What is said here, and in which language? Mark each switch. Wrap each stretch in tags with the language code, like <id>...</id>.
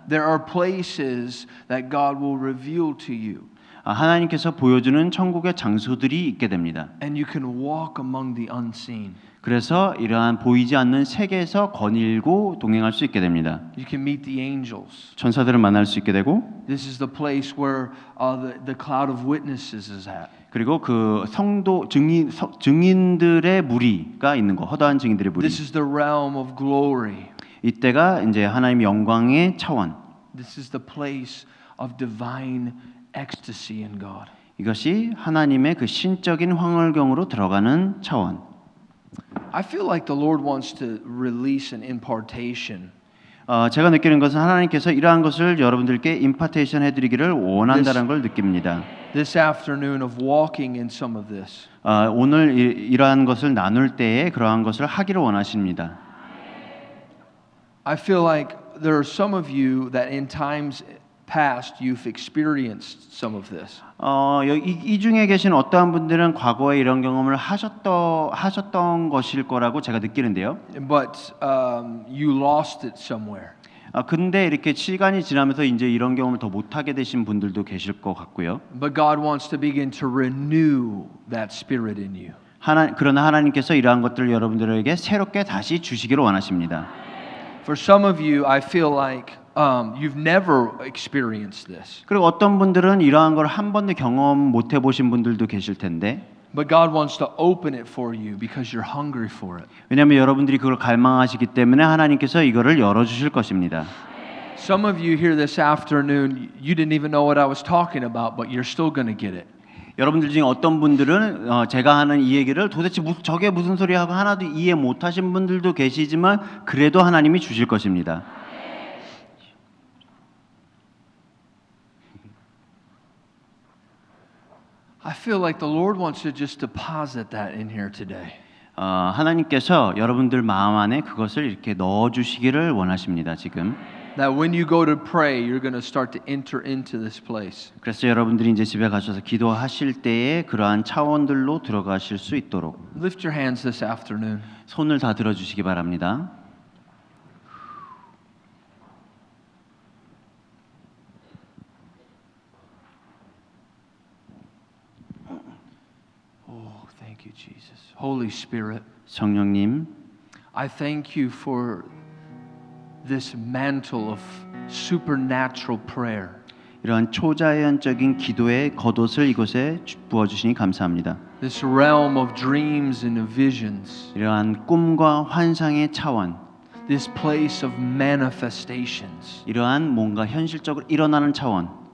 <en>There are places that God will reveal to you.</en> <ko>하나님께서 보여주는 천국의 장소들이 있게 됩니다.</ko> <en>And you can walk among the unseen.</en> <ko>그래서 이러한 보이지 않는 세계에서 거닐고 동행할 수 있게 됩니다.</ko> <en>You can meet the angels.</en> <ko>천사들을 만날 수 있게 되고.</ko> <en>This is the place where the cloud of witnesses is at.</en> <ko>그리고 그 성도 증인들의 무리가 있는 거, 허다한 증인들의 무리.</ko> <en>This is the realm of glory.</en> <ko>이때가 이제 하나님의 영광의 차원.</ko> <en>This is the place of divine ecstasy in God.</en> <ko>이것이 하나님의 그 신적인 황홀경으로 들어가는 차원.</ko> <en>I feel like the Lord wants to release an impartation.</en> <ko>제가 느끼는 것은 하나님께서 이러한 것을 여러분들께 임파테이션 해드리기를 원한다는 걸 느낍니다.</ko> <en>This afternoon of walking in some of this.</en> <ko>오늘 이러한 것을 나눌 때에 그러한 것을 하기를 원하십니다.</ko> <en>I feel like there are some of you that in times past you've experienced some of this.</en> <ko>이 중에 계신 어떠한 분들은 과거에 이런 경험을 하셨던 것일 거라고 제가 느끼는데요.</ko> <en>But you lost it somewhere.</en> <ko>근데 이렇게 시간이 지나면서 이제 이런 경험을 더 못하게 되신 분들도 계실 것 같고요.</ko> <en>But God wants to begin to renew that spirit in you.</en> <ko>그러나 하나님께서 이러한 것들을 여러분들에게 새롭게 다시 주시기를 원하십니다.</ko> <en>For some of you, I feel like you've never experienced this.</en> <ko>그리고 어떤 분들은 이러한 걸 한 번도 경험 못 해보신 분들도 계실 텐데.</ko> <en>But God wants to open it for you because you're hungry for it.</en> <ko>왜냐하면 여러분들이 그걸 갈망하시기 때문에 하나님께서 이거를 열어주실 것입니다.</ko> <en>Some of you here this afternoon, you didn't even know what I was talking about, but you're still going to get it.</en> <ko>여러분들 중에 어떤 분들은 제가 하는 이 얘기를 도대체 저게 무슨 소리 하고 하나도 이해 못하신 분들도 계시지만 그래도 하나님이 주실 것입니다.</ko> <en>I feel like the Lord wants to just deposit that in here today.</en> <ko>하나님께서 여러분들 마음 안에 그것을 이렇게 넣어 주시기를 원하십니다. 지금.</ko> <en>That when you go to pray, you're going to start to enter into this place.</en> <ko>그래서 여러분들이 이제 집에 가셔서 기도하실 때에 그러한 차원들로 들어가실 수 있도록</ko> <en>Lift your hands this afternoon.</en> <ko>손을 다 들어 주시기 바랍니다.</ko> <en>Oh, thank you, Jesus. Holy Spirit,</en> <ko>성령님,</ko> <en>I thank you for this mantle of supernatural prayer.</en> <ko>이러한 초자연적인 기도의 겉옷을 이곳에 부어 주시니 감사합니다.</ko> <en>This realm of dreams and of visions.</en> <ko>이러한 꿈과 환상의 차원,</ko> <en>This place of manifestations.</en> <ko>이러한 뭔가 현실적으로 일어나는 차원,</ko>